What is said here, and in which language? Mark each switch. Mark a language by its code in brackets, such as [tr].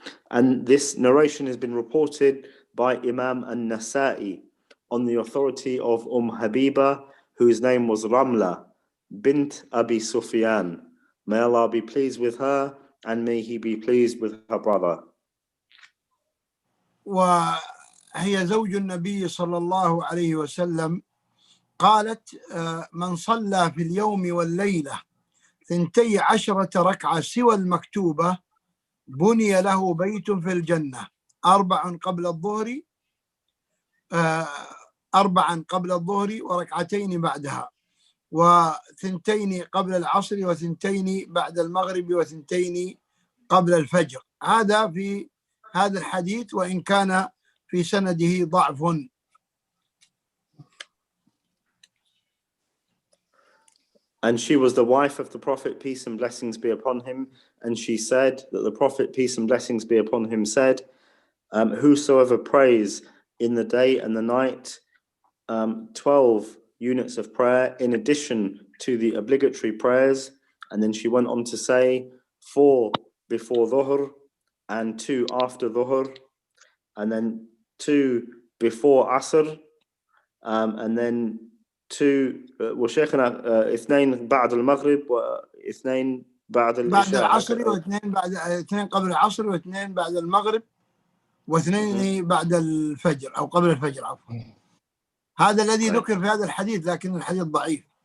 [en] And this narration has been reported by Imam An-Nasa'i on the authority of Habiba, whose name was Ramla bint Abi Sufyan. May Allah be pleased with her and may He be pleased with her brother. [ar] وهي زوج النبي صلى الله عليه وسلم. قالت من صلى في اليوم والليلة 12 ركعة سوى المكتوبة بني له بيت في الجنة 4 قبل الظهر 4 قبل الظهر وركعتين بعدها 2 قبل العصر 2 بعد المغرب 2 قبل الفجر. هذا في هذا الحديث وإن كان في سنده ضعف. [en] And she was the wife of the Prophet, peace and blessings be upon him. And she said that the Prophet, peace and blessings be upon him, said, whosoever prays in the day and the night 12 units of prayer in addition to the obligatory prayers. And then she went on to say 4 before Dhuhr and 2 after Dhuhr, and then 2 before Asr, and then 2 [ar] وشيخنا 2 بعد المغرب و2 بعد العشاء. بعد العصر و2 بعد 2 قبل العصر و2 بعد المغرب و2 بعد الفجر أو قبل الفجر عفوا. هذا الذي ذكر في هذا الحديث لكن الحديث ضعيف.